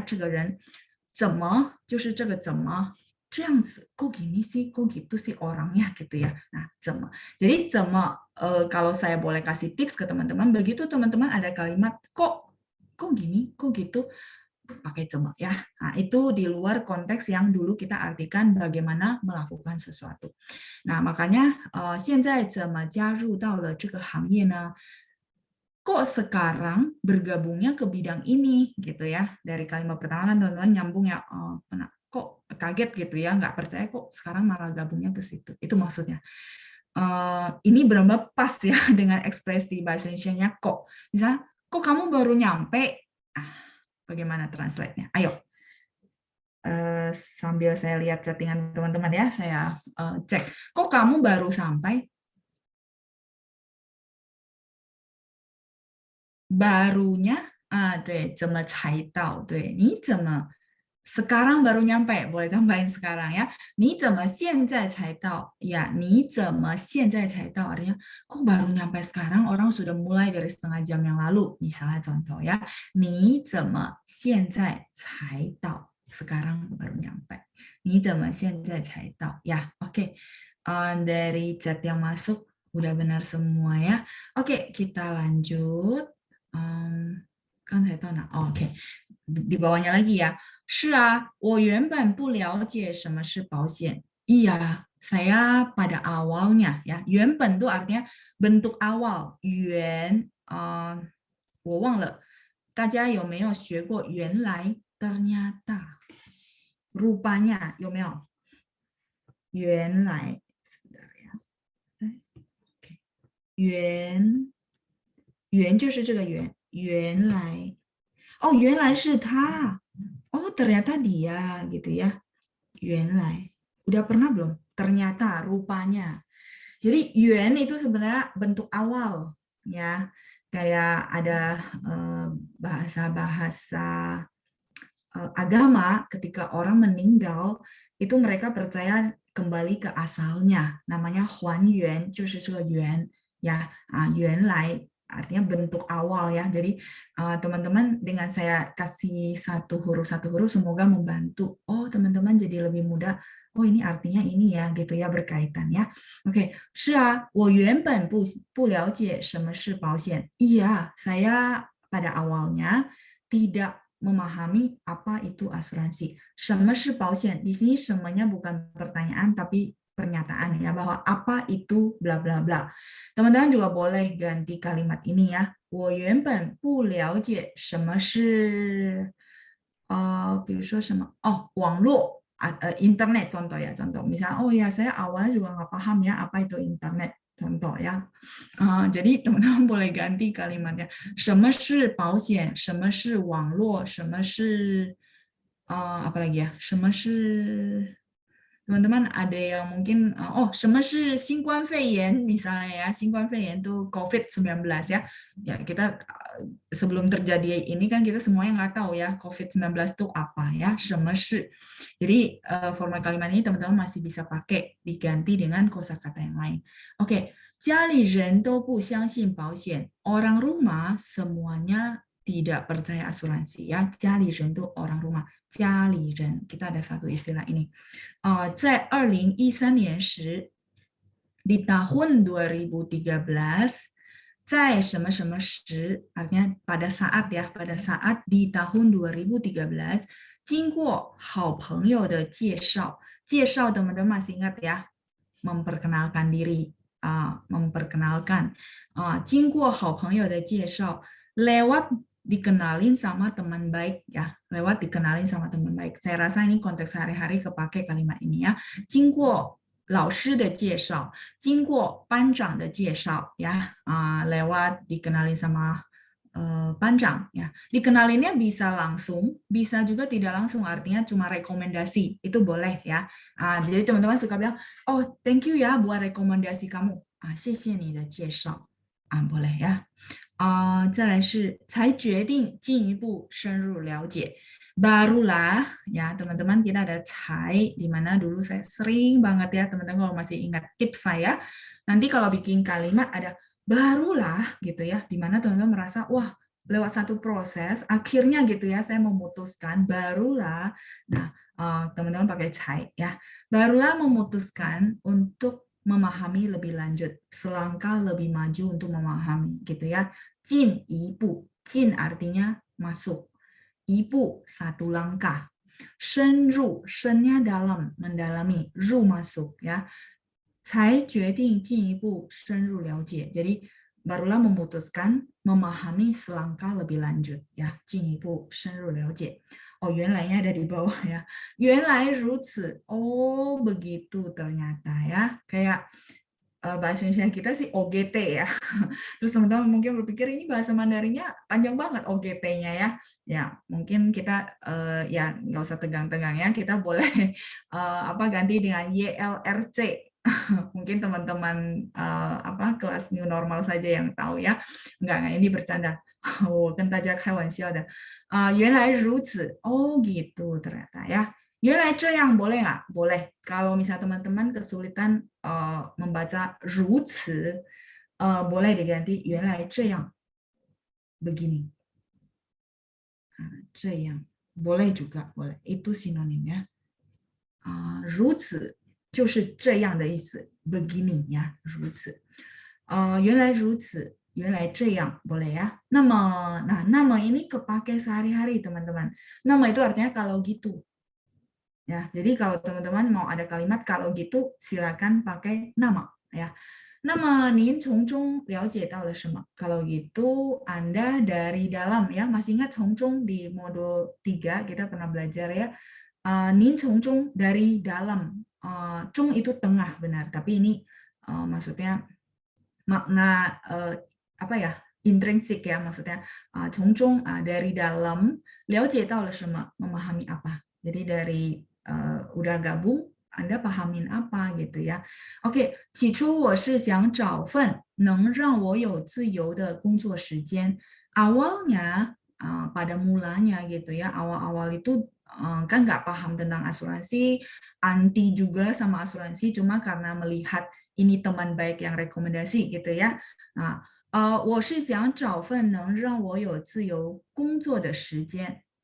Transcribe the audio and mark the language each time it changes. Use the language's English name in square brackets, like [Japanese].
[Chinese] 这个人怎么就是这个怎么 这样子 [Indonesian] kok gini sih, kok gitu sih orangnya gitu ya. Nah, [Chinese] 怎么. [Indonesian] Jadi 怎么 kalau saya boleh kasih tips ke teman-teman, begitu teman-teman ada kalimat kok gini, kok gitu, pakai 怎么 ya. Nah, itu di luar konteks yang dulu kita artikan bagaimana melakukan sesuatu. Nah, makanya [Chinese] 现在怎么加入到了这个行业呢? [Indonesian] Kok sekarang bergabungnya ke bidang ini gitu ya. Dari kalimat pertama kan teman-teman nyambung ya, kok kaget gitu ya, nggak percaya kok sekarang malah gabungnya ke situ. Itu maksudnya. Ini benar-benar pas ya dengan ekspresi bahasa Indonesianya kok. Misalnya, kok kamu baru nyampe? Bagaimana translate-nya? Ayo. Sambil saya lihat chattingan teman-teman ya, saya cek. Kok kamu baru sampai? [Chinese] Barunya, 对，怎么才到？对，你怎么 [Indonesian] sekarang baru nyampe, boleh tambahin sekarang ya. [Chinese] 你怎么现在才到? [Indonesian] Ya, [Chinese] 你怎么现在才到? [Indonesian] Artinya, kok baru nyampe sekarang, orang sudah mulai dari setengah jam yang lalu. Misalnya contoh ya, [Chinese] 你怎么现在才到? [Indonesian] Sekarang baru nyampe. [Chinese] 你怎么现在才到? [Indonesian] Ya, oke. Dari chat yang masuk, udah benar semua ya. Oke, kita lanjut. Kan saya tahu, nah, oke. Di bawahnya lagi ya. [Chinese] 是啊，我原本不了解什么是保险. [Indonesian] Iya, saya pada awalnya ya. [Chinese] 原本 [Indonesian] itu artinya bentuk awal. [Chinese] 原，我忘了，大家有没有学过原来 [Indonesian] ternyata rupanya [Chinese] 有没有？原来，原就是这个原，原来，哦，原来是他。 [Indonesian] Oh, ternyata dia gitu ya. [Chinese] 原来. [Indonesian] Udah pernah belum? Ternyata, rupanya. Jadi [Chinese] 原 [Indonesian] itu sebenarnya bentuk awal ya. Kayak ada bahasa-bahasa agama ketika orang meninggal itu mereka percaya kembali ke asalnya. Namanya [Chinese] 还原, 就是这个原 ya. 原来 [Indonesian] artinya bentuk awal ya. Jadi teman-teman dengan saya kasih satu huruf semoga membantu. Oh, teman-teman jadi lebih mudah. Oh, ini artinya ini ya gitu ya, berkaitan ya. [Chinese] Oke, 是啊，我原本不了解什么是保险. [Indonesian] Iya, saya pada awalnya tidak memahami apa itu asuransi. [Chinese] 什么是保险? [Indonesian] Di sini semuanya bukan pertanyaan tapi pernyataan ya, bahwa apa itu bla bla bla. Teman-teman juga boleh ganti kalimat ini ya. [Chinese] 我原本不了解什么是比如说什么网络 [Indonesian] internet contoh ya, contoh misalnya oh ya saya awalnya juga nggak paham ya apa itu internet contoh ya. Jadi teman-teman boleh ganti kalimatnya. [Chinese] 什么是保险? 什么是网络? [Indonesian] 什么是apa lagi ya? 什么是 teman-teman ada yang mungkin [Chinese] 什么是新冠肺炎 [Indonesian] misalnya ya, 新冠肺炎 itu COVID-19 ya. Ya kita sebelum terjadi ini kan kita semuanya nggak tahu ya COVID-19 itu apa ya, [Chinese] 什么是. [Indonesian] Jadi format kalimat ini teman-teman masih bisa pakai diganti dengan kosakata yang lain. [Chinese] Oke, 家里人都不相信保险. [Indonesian] Orang rumah semuanya tidak percaya asuransi ya. [Chinese] 家里人 [Indonesian] itu orang rumah. 家里人 kita ada satu istilah ini. [Chinese] 在2013年时 [Indonesian] di tahun 2013 [Chinese] 在什么什么时 [Indonesian] artinya pada saat ya, pada saat di tahun 2013 [Chinese] 经过好朋友的介绍 [Indonesian] teman-teman masih ingat ya, memperkenalkan diri, memperkenalkan, 经过好朋友的介绍 lewat dikenalin sama teman baik ya, lewat dikenalin sama teman baik. Saya rasa ini konteks sehari-hari kepake kalimat ini ya. [Chinese] 经过老师的介绍，经过班长的介绍ya, [Indonesian] lewat dikenalin sama [Chinese] 班长ya. [Indonesian] Dikenalinnya bisa langsung, bisa juga tidak langsung, artinya cuma rekomendasi, itu boleh ya. Jadi teman-teman suka bilang, oh thank you ya buat rekomendasi kamu, [Chinese] 谢谢你的介绍, [Indonesian] boleh ya. [Chinese] 再来是才决定进一步深入了解. [Indonesian] Barulah ya teman-teman, kita ada cai, di mana dulu saya sering banget ya teman-teman kalau masih ingat tips saya, nanti kalau bikin kalimat ada barulah gitu ya, di mana teman-teman merasa wah lewat satu proses akhirnya gitu ya saya memutuskan barulah. Nah teman-teman pakai cai ya, barulah memutuskan untuk memahami lebih lanjut, selangkah lebih maju untuk memahami gitu ya. [Chinese] 进一步, [Indonesian] 进 artinya masuk, 一步 satu langkah, 深入 深nya dalam, mendalami, 入 masuk ya. [Chinese] 才决定进一步深入了解, [Indonesian] jadi barulah memutuskan memahami selangkah lebih lanjut ya, [Chinese] 进一步深入了解. [Indonesian] Oh, [Chinese] 原来 [Indonesian] ada di bawah ya. [Chinese] 原来如此. [Indonesian] Oh, begitu ternyata ya. Kayak bahasa Indonesia kita sih OGT ya. Terus teman-teman mungkin berpikir ini bahasa Mandarinnya panjang banget OGT-nya ya. Ya, mungkin kita ya nggak usah tegang-tegang ya. Kita boleh ganti dengan YLRC. Mungkin teman-teman kelas new normal saja yang tahu ya. Enggak, ini bercanda. [Chinese] 我跟大家开玩笑的.原来如此. [Indonesian] Oh gitu ternyata ya. [Chinese] 原来这样 [Indonesian] boleh nggak? Boleh. Kalau misalnya teman-teman kesulitan membaca [Chinese] 如此, [Indonesian] boleh diganti 原来这样. Begini. [Chinese] 这样. [Indonesian] Boleh juga, boleh. Itu sinonim ya. [Chinese] 如此就是这样的意思 [Indonesian] begini ya, [Chinese] 如此. 原来如此, 原来这样 [Indonesian] boleh ya. Nama, nah nama ini kepake sehari-hari teman-teman. Nama itu artinya kalau gitu. Ya, jadi kalau teman-teman mau ada kalimat kalau gitu silakan pakai nama ya. Nama [Chinese] 您从中了解到了什么? [Indonesian] Kalau gitu Anda dari dalam ya. Masih ingat [Chinese] 从中 [Indonesian] di modul 3 kita pernah belajar ya. [Chinese] 您从中 [Indonesian] dari dalam. 中 itu tengah benar, tapi ini maksudnya makna intrinsik ya, maksudnya [Chinese] 从中 [Indonesian] dari dalam, [Chinese] 了解到了什么 [Indonesian] memahami apa. Jadi dari udah gabung Anda pahamin apa gitu ya. [Chinese] Oke, 起初我是想找份能让我有自由的工作时间. [Indonesian] Awalnya pada mulanya gitu ya, awal-awal itu kan nggak paham tentang asuransi, anti juga sama asuransi, cuma karena melihat ini teman baik yang rekomendasi gitu ya. [Chinese] Nah, 我是想找份能让我有自由工作的时间.